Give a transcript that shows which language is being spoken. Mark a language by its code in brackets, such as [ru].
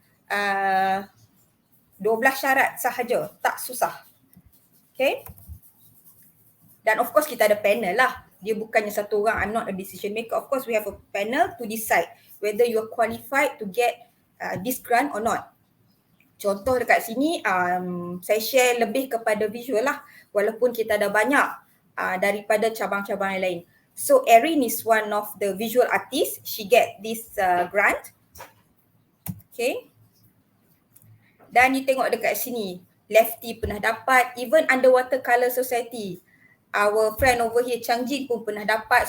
[ms] 12 syarat sahaja, tak susah. Okay. Dan [en] of course [ms] kita ada panel lah. Dia bukannya satu orang, [en] I'm not a decision maker. Of course we have a panel to decide whether you are qualified to get this grant or not. [ms] Contoh dekat sini saya share lebih kepada visual lah, walaupun kita ada banyak daripada cabang-cabang yang lain. [en] So Erin is one of the visual artists. She get this grant. Okay. [ms] Dan you tengok dekat sini, Lefty pernah dapat, even Underwater Colour Society. [en] Our friend over here, Chang Jin [ms] pun pernah dapat.